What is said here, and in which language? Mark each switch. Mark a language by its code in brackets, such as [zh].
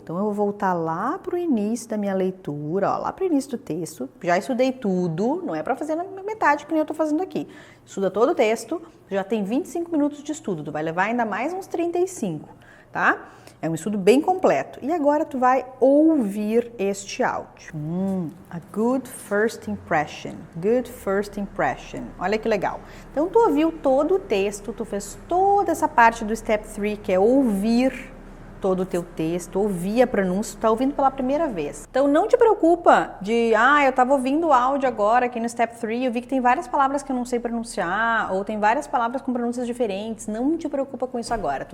[pt] Então eu vou voltar lá para o início da minha leitura, ó, lá para o início do texto. Já estudei tudo, não é para fazer na metade que nem eu estou fazendo aqui. Estuda todo o texto, já tem 25 minutos de estudo, tu vai levar ainda mais uns 35. Tá? É um estudo bem completo. E agora tu vai ouvir este áudio. [en] A good first impression. Good first impression. [pt] Olha que legal. Então tu ouviu todo o texto, tu fez toda essa parte do Step 3, que é ouvir todo o teu texto, ouvir a pronúncia, tu tá ouvindo pela primeira vez. Então não te preocupa de, eu tava ouvindo o áudio agora aqui no Step 3, eu vi que tem várias palavras que eu não sei pronunciar, ou tem várias palavras com pronúncias diferentes, não te preocupa com isso agora.